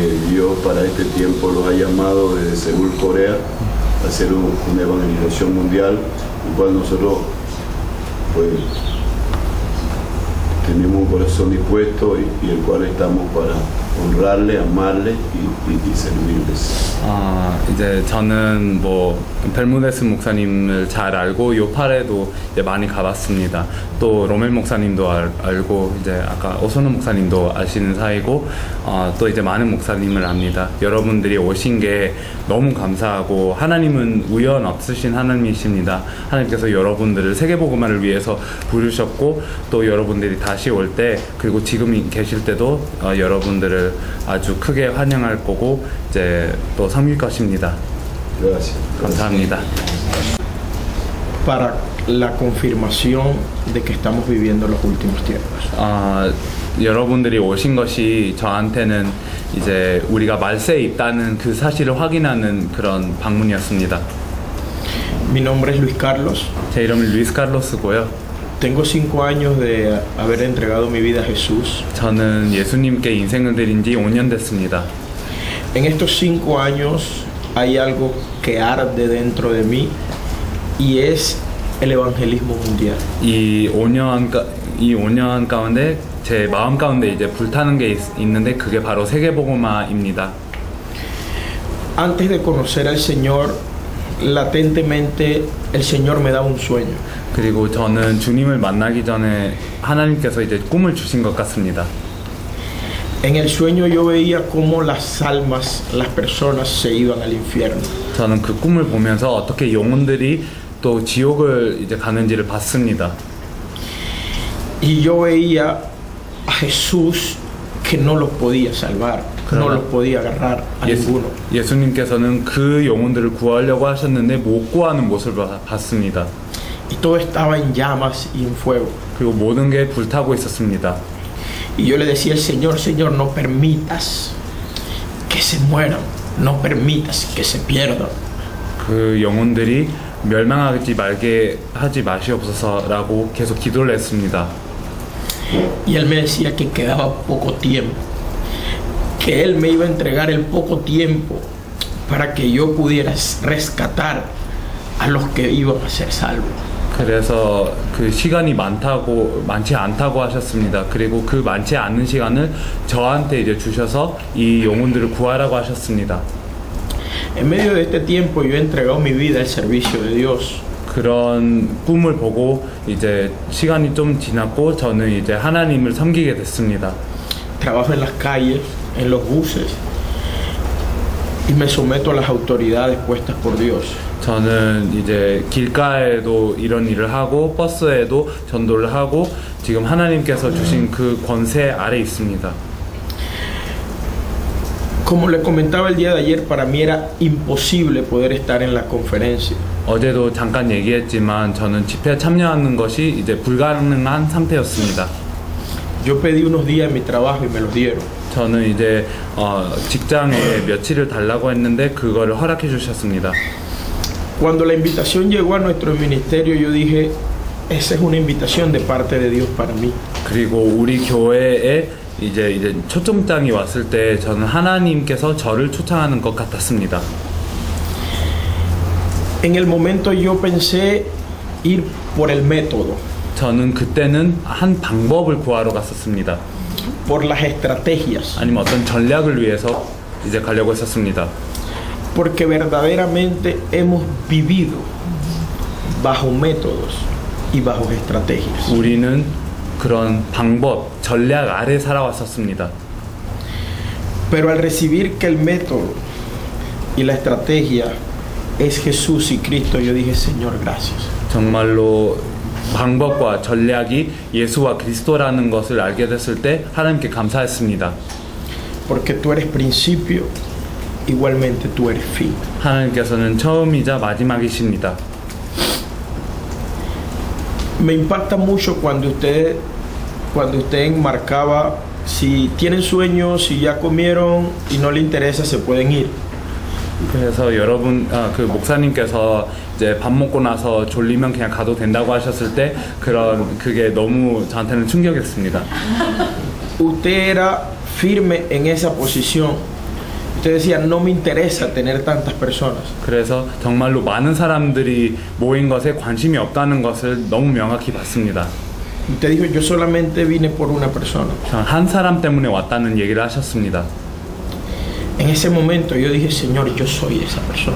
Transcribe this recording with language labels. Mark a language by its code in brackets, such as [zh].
[es] Dios para este tiempo los ha llamado desde Seúl, Corea, a hacer una evangelización mundial, el cual nosotros pues tenemos un corazón dispuesto y el cual estamos para honrarle, amarle y servirles. [ko] 이제 저는 뭐 벨무데스 목사님을 잘 알고 요파레도 이제 많이 가봤습니다. 또 로멜 목사님도 알고 이제 아까 오소노 목사님도 아시는 사이고 또 이제 많은 목사님을 압니다. 여러분들이 오신 게 너무 감사하고 하나님은 우연 없으신 하나님이십니다. 하나님께서 여러분들을 세계복음화를 위해서 부르셨고 또 여러분들이 다시 올 때 그리고 지금 계실 때도 여러분들을 아주 크게 환영할 거고 이제 또 섬길 것입니다. 감사합니다. [es] Para la confirmación de que estamos viviendo los últimos tiempos. [ko] 여러분들이 오신 것이 저한테는 이제 우리가 말세에 있다는 그 사실을 확인하는 그런 방문이었습니다. [es] Mi nombre es Luis Carlos. [ko] 제 이름은 루이스 카를로스고요. [es] Tengo 5 años de haber entregado mi vida a Jesús. [ko] 저는 예수님께 인생을 드린 지 5년 됐습니다. [es] En estos 5 años hay algo que arde dentro de mí y es el evangelismo mundial. [ko] 이 5년 가운데 제 마음 가운데 이제 불타는 게 있는데 그게 바로 세계복음화입니다. [es] Antes de conocer al Señor, latentemente el Señor me daba un sueño. [ko] 그리고 저는 주님을 만나기 전에 하나님께서 이제 꿈을 주신 것 같습니다. [es] En el sueño yo veía cómo las almas, las personas se iban al infierno. [ko] 저는 그 꿈을 보면서 어떻게 영혼들이 또 지옥을 이제 가는지를 봤습니다. [es] Y yo veía a Jesús que no los podía salvar, no los podía agarrar a ninguno. [ko] 예수님께서는 그 영혼들을 구하려고 하셨는데 못 구하는 모습을 봤습니다. [es] Y todo estaba en llamas y en fuego. [ko] 그리고 모든 게 불타고 있었습니다. [es] Y yo le decía al Señor, Señor, no permitas que se mueran, no permitas que se pierdan. [ko] 그 영혼들이 멸망하지 말게 하지 마시옵소서라고 계속 기도를 했습니다. [es] Y él me decía que quedaba poco tiempo, que él me iba a entregar el poco tiempo para que yo pudiera rescatar a los que iban a ser salvos. [ko] 그래서 그 시간이 많지 않다고 하셨습니다. 그리고 그 많지 않은 시간을 저한테 이제 주셔서 이 영혼들을 구하라고 하셨습니다. [es] En medio de este tiempo yo he entregado mi vida al servicio de Dios. [ko] 그런 꿈을 보고 이제 시간이 좀 지났고 저는 이제 하나님을 섬기게 됐습니다. [es] Trabajo en las calles, en los buses y me someto a las autoridades puestas por Dios. [ko] 저는 이제 길가에도 이런 일을 하고 버스에도 전도를 하고 지금 하나님께서 주신 그 권세 아래 있습니다. [es] Como le comentaba el día de ayer, para mí era imposible poder estar en la conferencia. [ko] 어제도 잠깐 얘기했지만 저는 집회에 참여하는 것이 이제 불가능한 상태였습니다. [es] Yo pedí unos días en mi trabajo y me los dieron. [ko] 저는 이제 직장에 며칠을 달라고 했는데 그거를 허락해 주셨습니다. [es] Cuando la invitación llegó a nuestro ministerio, yo dije, esa es una invitación de parte de Dios para mí. [ko] 그리고 우리 교회에 이제 초청장이 왔을 때 저는 하나님께서 저를 초청하는 것 같았습니다. [es] En el momento yo pensé ir por el método. [ko] 저는 그때는 한 방법을 구하러 갔었습니다. [es] Por las estrategias. [ko] 아니면 어떤 전략을 위해서 이제 가려고 했었습니다. [es] Porque verdaderamente hemos vivido bajo métodos y bajo estrategias. [ko] 우리는 그런 방법, 전략 아래 살아왔었습니다. [es] Pero al recibir que el método y la estrategia es Jesús y Cristo, yo dije, Señor, gracias. [ko] 정말로 방법과 전략이 예수와 그리스도라는 것을 알게 됐을 때 하나님께 감사했습니다. [es] Porque tú eres principio, igualmente tú eres fin. [ko] 하나님께서는 처음이자 마지막이십니다. [es] Me impacta mucho cuando usted enmarcaba, si tienen sueños, si ya comieron y no le interesa, se pueden ir. [ko] 그래서 여러분, 그 목사님께서 이제 밥 먹고 나서 졸리면 그냥 가도 된다고 하셨을 때 그게 너무 저한테는 충격이었습니다. [es] Usted era firme en esa posición. Usted decía, no me interesa tener tantas personas. [ko] 그래서 정말로 많은 사람들이 모인 것에 관심이 없다는 것을 너무 명확히 봤습니다. [es] Usted dijo, yo solamente vine por una persona. [ko] 한 사람 때문에 왔다는 얘기를 하셨습니다. [es] En ese momento yo dije, Señor, yo soy esa persona.